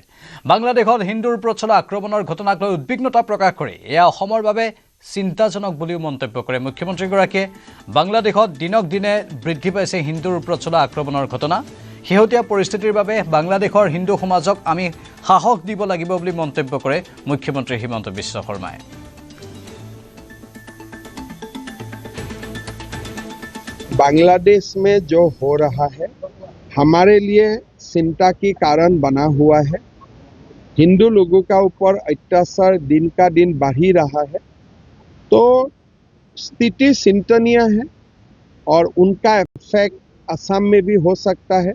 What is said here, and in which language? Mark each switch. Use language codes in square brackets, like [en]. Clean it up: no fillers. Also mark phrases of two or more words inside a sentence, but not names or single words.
[as] বাংলাদেশত হিন্দুৰ ওপৰত চলা আক্ৰমণৰ ঘটনাক লৈ উদ্বিগ্নতা প্ৰকাশ কৰি এয়া অসমৰ বাবে চিন্তাজনক বুলিও মন্তব্য কৰে মুখ্যমন্ত্ৰীগৰাকীয়ে। বাংলাদেশত দিনক দিনে বৃদ্ধি পাইছে হিন্দুৰ ওপৰত চলা আক্ৰমণৰ ঘটনা। শেহতীয়া পৰিস্থিতিৰ বাবে বাংলাদেশৰ হিন্দু সমাজক আমি সাহস দিব লাগিব বুলি মন্তব্য কৰে মুখ্যমন্ত্ৰী হিমন্ত বিশ্ব শৰ্মাই। [hi] बांग्लादेश में जो हो रहा है हमारे लिए चिंता की कारण बना हुआ है। हिंदू लोगों का ऊपर अत्याचार दिन का दिन बढ़ ही रहा है, तो स्थिति चिंतनीय है और उनका इफेक्ट असम में भी हो सकता है।